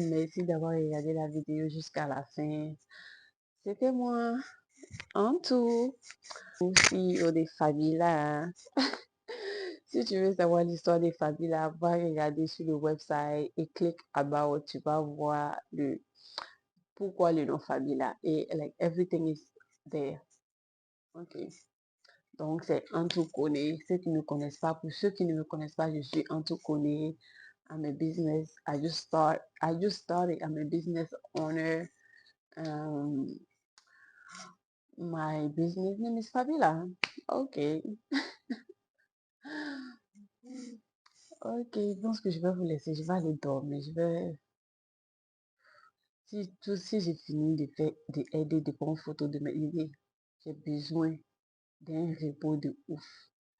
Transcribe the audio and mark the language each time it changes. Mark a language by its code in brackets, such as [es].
[fr] Merci d'avoir regardé la vidéo jusqu'à la fin. C'était moi, en tout. Aussi, des familles là. Hein. Si tu veux savoir l'histoire des familles là, va regarder sur le website et clique about. Tu vas voir pourquoi le nom famille là. [en] Et like everything is there. [fr] Ok. Donc, c'est Antou Kone. Ceux qui ne me connaissent pas, pour ceux qui ne me connaissent pas, je suis Antou Kone. [en] I'm a business. I just started. I'm a business owner. My business name is Fabiola. Ok. [fr] Ok, je pense que je vais vous laisser. Je vais aller dormir. Si j'ai fini de faire, d'aider, de prendre photo de mes idées, j'ai besoin d'un repos de ouf.